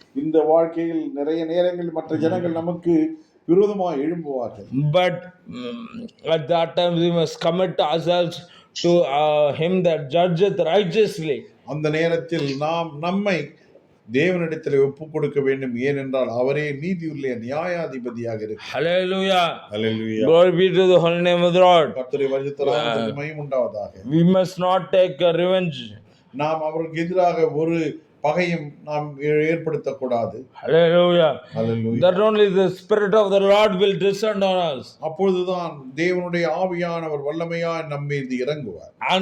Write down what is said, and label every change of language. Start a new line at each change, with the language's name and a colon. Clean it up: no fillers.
Tamil: இந்த வாழ்க்கையில் நிறைய நேரங்களில் மற்ற ஜனங்கள் நமக்கு விரோதமாக எழும்புவார்கள்.
English: But at that time we must commit ourselves to him that judgeth righteously.
Tamil: அந்த நேரத்தில் நாம் நம்மை தேவனிடத்தில் ஒப்புக் கொடுக்க வேண்டும். ஏனென்றால் அவரே நீதியுள்ள நியாயாதிபதியாக இருக்கிறார்.
English: Hallelujah. Hallelujah. Glory be to the holy name of the Lord.
Tamil: கர்த்தருடைய பரிசுத்த நாமத்திற்கு மகிமை உண்டாவதாக.
English: We must not take revenge.
Tamil: நாம் அவருக்கு எதிராக ஒரு பகையும் நாம் ஏற்படுத்தக்கூடாது.
English: Hallelujah. Hallelujah. That only the Spirit of the Lord will descend on us.
Tamil: அப்பொழுதுதான் தேவனுடைய ஆவியானவர் வல்லமையாய் நம் மீது இறங்குவார்.